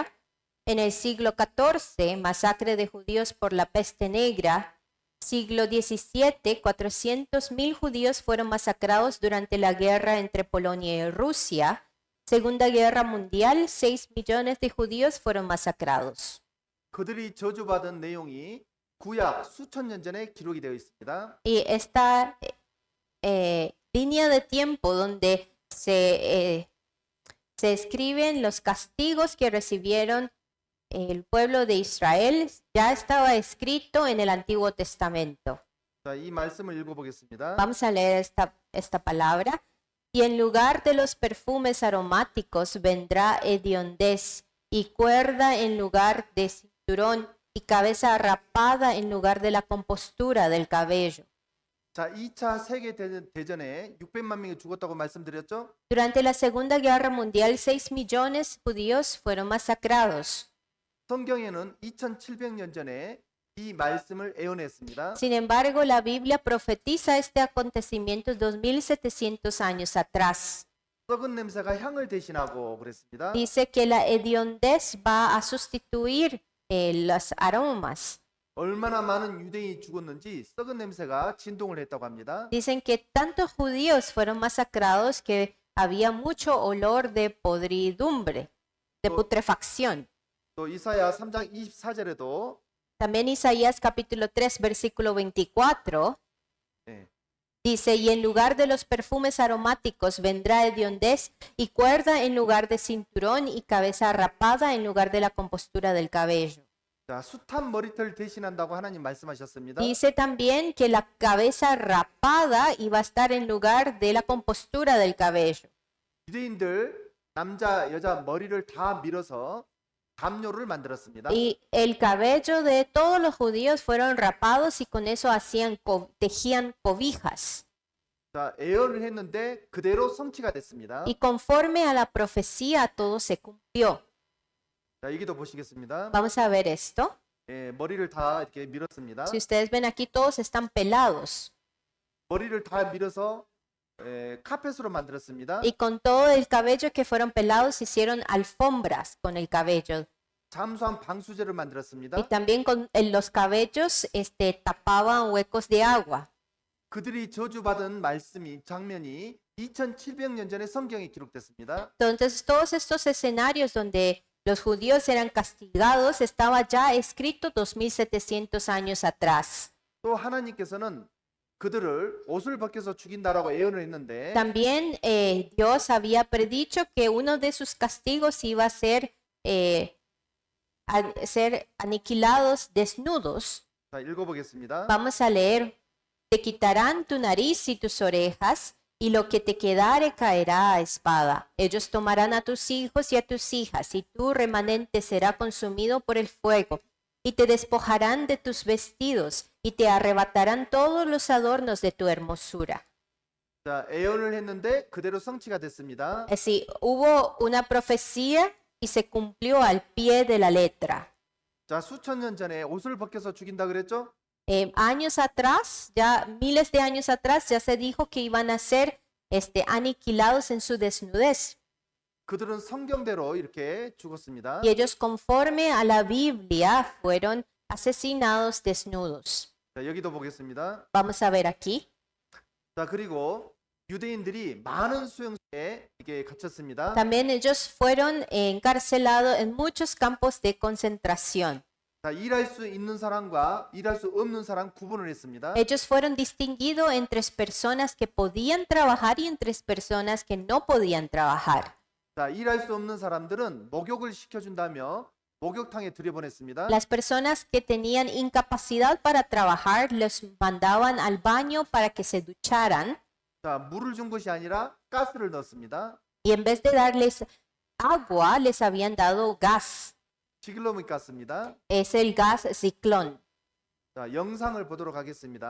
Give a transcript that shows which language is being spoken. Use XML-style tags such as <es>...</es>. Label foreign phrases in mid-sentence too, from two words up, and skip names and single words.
<es>En el siglo XIV, masacre de judíos por la peste negra. Siglo XVII, 400.000 judíos fueron masacrados durante la guerra entre Polonia y Rusia. Segunda Guerra Mundial, 6 millones de judíos fueron masacrados.</es> <ko>그들이 저주받은 내용이 구약 수천 년 전에 기록이 되어 있습니다.</ko> <es>Y esta línea de tiempo donde se escriben los castigos que recibieron el pueblo de Israel ya estaba escrito en el Antiguo Testamento.</es> <ko>자, 이 말씀을 읽어보겠습니다.</ko> <es>Vamos a leer esta palabra. Y en lugar de los perfumes aromáticos vendrá hediondez y cuerda en lugar de cinturón y cabeza rapada en lugar de la compostura del cabello.</es> <ko>자, 2차 세계 대전에 600만 명이 죽었다고 말씀드렸죠?</ko> <es>Durante la Segunda Guerra Mundial, 6 millones judíos fueron masacrados.</es> <ko>성경에는 2700년 전에 이 말씀을 예언했습니다.</ko> <es>Sin embargo, la Biblia profetiza este acontecimiento 2700 años atrás.</es> <ko>썩은 냄새가 향을 대신하고 그랬습니다.</ko> <es>Dice que la hediondez va a sustituir los aromas.</es> <ko>얼마나 많은 유대인이 죽었는지 썩은 냄새가 진동을 했다고 합니다.</ko> <es>Dicen que tantos judíos fueron masacrados que había mucho olor de podridumbre, de putrefacción.</es> <ko>또 이사야 3장 24절에도</ko> <es>También Isaías capítulo 3 versículo 24</es> <ko>네,</ko> <es>dice, y en lugar de los perfumes aromáticos vendrá hediondez y cuerda en lugar de cinturón y cabeza rapada en lugar de la compostura del cabello.</es> <ko>자, 숱한 머리털 대신한다고 하나님 말씀하셨습니다.</ko> <es>Dice también que la cabeza rapada iba a estar en lugar de la compostura del cabello.</es> <ko>유대인들 남자 여자 머리를 다 밀어서 담요를 만들었습니다.</ko> <es>Y el cabello de todos los judíos fueron rapados y con eso tejían cobijas.</es> <ko>자, 예언을 했는데 그대로 성취가 됐습니다.</ko> <es>Y conforme a la profecía todo se cumplió.</es> <ko>자, 여기도 보시겠습니다.</ko> <es>Vamos a ver esto.</es> <ko>예, 머리를 다 이렇게 밀었습니다.</ko> <es>Si ustedes ven aquí, todos están pelados.</es> <ko>머리를 다 밀어서 카펫으로 만들었습니다.</ko> <es>Y con todo el cabello que fueron pelados, hicieron alfombras con el cabello.</es> <ko>잠수함 방수제를 만들었습니다.</ko> <es>Y también con los cabellos tapaban huecos de agua.</es> <ko>그들이 저주받은 말씀이 장면이 2700년 전에 성경에 기록됐습니다.</ko> <es>Entonces, todos estos escenarios donde los judíos eran castigados estaba ya escrito 2700 años atrás.</es> <ko>또 하나님께서는 그들을 옷을 벗겨서 죽인다라고 예언을 했는데</ko> <es>También Dios había predicho que uno de sus castigos iba a ser aniquilados desnudos.</es> <ko>자, 읽어보겠습니다.</ko> <es>Vamos a leer. Te quitarán tu nariz y tus orejas, y lo que te quedare caerá a espada. Ellos tomarán a tus hijos y a tus hijas, y tu remanente será consumido por el fuego. y te despojarán de tus vestidos y te arrebatarán todos los adornos de tu hermosura.</es> <ko>자, 예언을 했는데 그대로 성취가 됐습니다.</ko> <es>Es decir, hubo una profecía y se cumplió al pie de la letra.</es> <ko>자, 수천 년 전에 옷을 벗겨서 죽인다 그랬죠?</ko> <es>Años atrás, ya miles de años atrás, ya se dijo que iban a ser aniquilados en su desnudez.</es> <ko>그들은 성경대로 이렇게 죽었습니다.</ko> <es>Y ellos, conforme a la Biblia, fueron asesinados desnudos.</es> <ko>자, 여기도 보겠습니다.</ko> <es>Vamos a ver aquí.</es> <ko>자, 그리고 유대인들이 많은 수용소에 이게 갇혔습니다.</ko> <es>También ellos fueron encarcelados en muchos campos de concentración.</es> <ko>자, 일할 수 있는 사람과 일할 수 없는 사람 구분을 했습니다.</ko> <es>Ellos fueron distinguidos entre personas que podían trabajar y entre personas que no podían trabajar.</es> <ko>자, 일할 수 없는 사람들은 목욕을 시켜준다며 목욕탕에 들여보냈습니다.</ko> <es>Las personas que tenían incapacidad para trabajar los mandaban al baño para que se ducharan.</es> <ko>자, 물을 준 것이 아니라 가스를 넣었습니다.</ko> <es>Y en vez de darles agua, les habían dado gas.</es> <ko>지글로믹 가스입니다.</ko> <es>Es el gas ciclón.</es> <ko>자, 영상을 보도록 하겠습니다.</ko>